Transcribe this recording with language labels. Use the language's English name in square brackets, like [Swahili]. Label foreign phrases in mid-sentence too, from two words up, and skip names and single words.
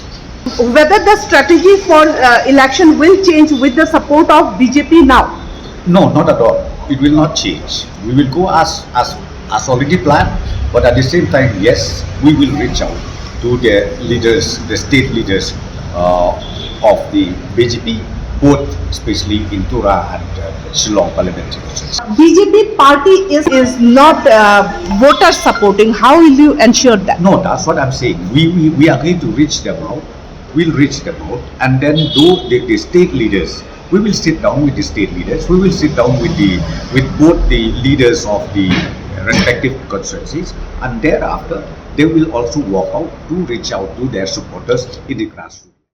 [English] Whether the strategy for election will change with the support of BJP now? No, not at all. It will not change. We will go as already planned, but at the same time, yes, we will reach out to the leaders, the state leaders of the BJP, both especially in Tura and Shillong parliamentary constituency. BJP party is not voter supporting. How will you ensure that? No, that's what I'm saying. We are going to reach them out. We'll reach them out, and then the state leaders. We will sit down with the state leaders. We will sit down with both the leaders of the respective constituencies, and thereafter they will also walk out to reach out to their supporters in the grassroots.